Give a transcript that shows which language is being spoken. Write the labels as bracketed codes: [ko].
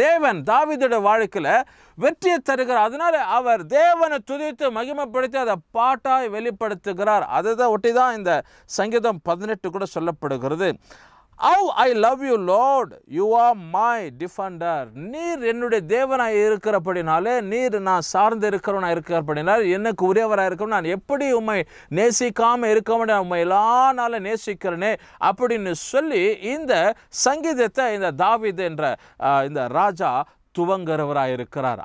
[ta] தேவன் தாவீதுடைய வாழ்க்கையில் வெற்றியை தருகிறார். அதனால அவர் தேவனை துதித்து மகிமைப்படுத்தி அதை பாட்டாய் வெளிப்படுத்துகிறார். அதுதான் ஒட்டி தான் இந்த சங்கீதம் 18 கூட சொல்லப்படுகிறது. [en] How I love you Lord, you are my defender. [ta] நீர் என்னுடைய தேவனாய் இருக்கிறபடினாலே, நீர் நான் சார்ந்து இருக்கிறவனாக இருக்கிறபடினால், எனக்கு உரியவராக இருக்கணும், நான் எப்படி உம்மை நேசிக்காமல் இருக்க முடியும், உண்மை எல்லா நாளும் நேசிக்கிறேனே அப்படின்னு சொல்லி இந்த சங்கீதத்தை இந்த தாவீது என்ற இந்த ராஜா துவங்குறவராக இருக்கிறார்.